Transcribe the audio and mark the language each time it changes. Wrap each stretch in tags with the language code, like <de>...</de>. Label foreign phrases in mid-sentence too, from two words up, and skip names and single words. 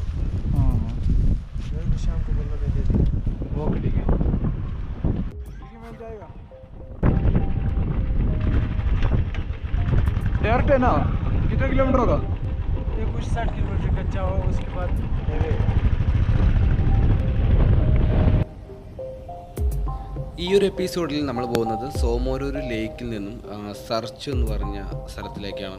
<hi>हाँ मेरे को शाम को बोलना, मैं दे दूँगा। ओके ठीक है। मैं जाएगा। डायरेक्ट है ना? कितना किलोमीटर होगा? ये कुछ 60 किलोमीटर कच्चा हो, उसके बाद</hi> <ml>ഈ ഒരു എപ്പിസോഡിൽ നമ്മൾ പോകുന്നത് സോമോരൂര് ലേക്കിൽ നിന്നും സർച്ചു എന്ന് പറഞ്ഞ സ്ഥലത്തിലേക്കാണ്.</ml>